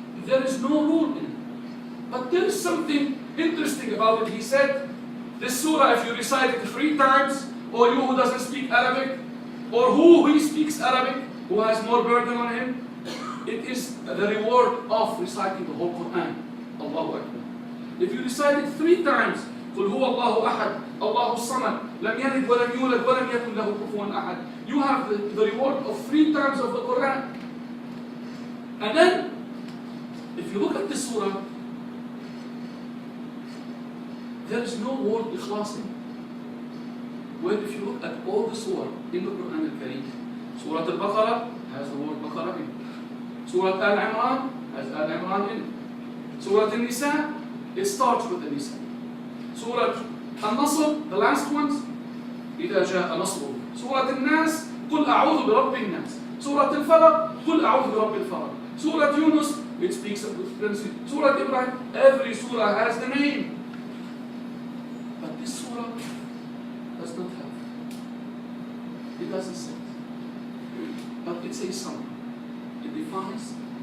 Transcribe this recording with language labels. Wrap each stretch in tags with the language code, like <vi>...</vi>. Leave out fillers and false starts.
<en>There is no rule in it. But there is something interesting about it. He said, this surah, if you recite it 3 times, or you who doesn't speak Arabic, or who speaks Arabic, who has more burden on him, it is the reward of reciting the whole Quran. Allahu Akbar. If you recite it 3 times,</en> <ar>قُلْ هُوَ اللَّهُ أَحَدٌ اللَّهُ الصَّمَدُ لَمْ يَلِدْ وَلَمْ يُولَدْ وَلَمْ يَكُنْ لَهُ كُفُوًا أَحَدٌ.</ar> <en>You have the reward of 3 times of the Quran. And then, if you look at this surah, there is no word ikhlas in it. Where if you look at all the surah in the Quran al-Kareem, Surah Al-Baqarah has the word Baqarah in it. Surah Al-Imran has Al-Imran in it. Surah Al-Nisa, it starts with the Nisa. Surah Al-Nasr, the last ones,</en> <ar>إِذَا جَاءَ نَصْرُ. Surah Al-Nas, قُلْ أَعُوذُ بِرَبِّ النَّاسِ. Surah Al-Falaq, قُلْ أَعُوذُ بِرَبِّ الْفَلَقِ.</ar> <en>Surah Yunus, it speaks of the cleansing. Surah Ibrahim, every surah has the name. But this surah does not have. It doesn't say. But it says something. It defines.</en>